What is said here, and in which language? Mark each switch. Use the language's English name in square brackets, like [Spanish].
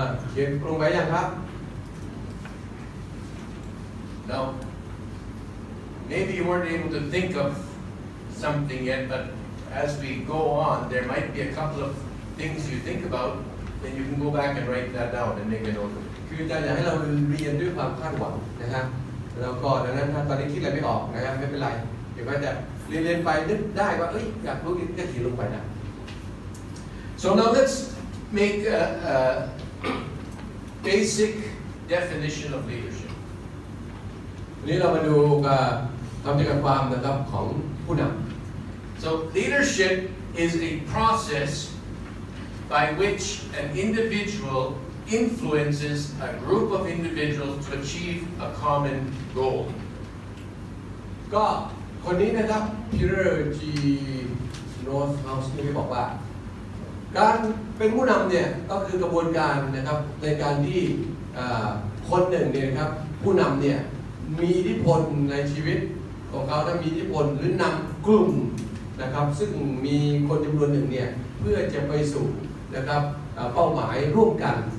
[Thai] เขียนลงไว้ยังครับ [English] Now, maybe you weren't able to think of something yet, but as we go on, there might be a couple of things you think about, then you can go back and write that down and make a note of it. [Thai] คืออาจารย์อยากให้เราเรียนด้วยความคาดหวังนะครับแล้วก็ดังนั้นถ้าตอนนี้คิดอะไรไม่ออกนะครับไม่เป็นไรเดี๋ยวก็จะเรียนไปนึกได้ว่าอยากรู้ก็เขียนลงไปนะ [English] So now let's make a basic definition of leadership. [Thai] วันนี้เรามาดูคำจำกัดความนะครับของผู้นำ [English] So leadership is a process by which an individual influences a group of individuals to achieve a common goal. [Thai] ก็คนนี้นะครับ Peter G. Northhouse ที่บอกว่าการเป็นผู้นำเนี่ยก็คือกระบวนการนะครับในการที่คนหนึ่งเนี่ยครับผู้นำเนี่ยมีอิทธิพลในชีวิตของเขาและมีอิทธิพลหรือนำกลุ่มนะครับซึ่งมีคนจำนวนหนึ่งเนี่ยเพื่อจะไปสู่นะครับเป้าหมายร่วมกัน